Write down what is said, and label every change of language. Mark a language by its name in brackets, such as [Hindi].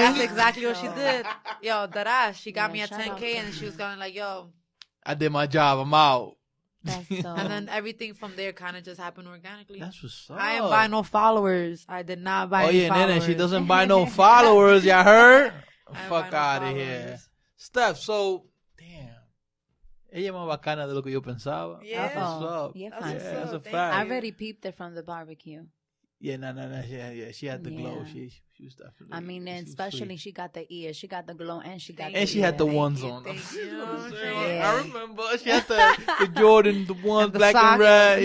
[English] That's exactly what she did. Yo, that ass. She got me at 10K and she was going like, yo. I did my job. I'm out. And then everything from there kind of just happened organically. That's what's up. I didn't buy no followers. I did not buy any followers. Nene, she doesn't buy no followers. Y'all heard? Fuck out of here. Steph, so, damn. [Spanish] Ella es más bacana de lo que yo pensaba. [English] Yeah. That's what's up. That's a fact. I already peeped it from the barbecue. Yeah, no. Yeah, she had the glow. She was definitely. I mean, and especially she got the ears, she got the glow, and she got. And she had the ones on. Yeah. I remember she had the Jordan, the ones black and red,